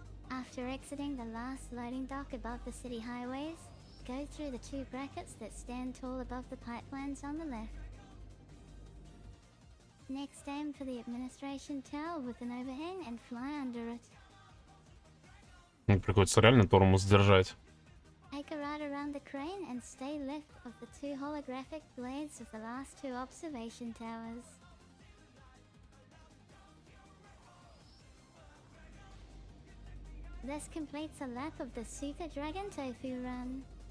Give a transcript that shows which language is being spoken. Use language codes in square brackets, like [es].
[en] After exiting the last loading dock above the city highways, go through the two brackets that stand tall above the pipelines on the left. Next aim for the administration tower with an overhang and fly under it. [ru] Приходится реально тормоз держать. [en] Take a right around the crane and stay left of the two holographic blades of the last two observation towers. This completes a lap of the Super Dragon Tofu run.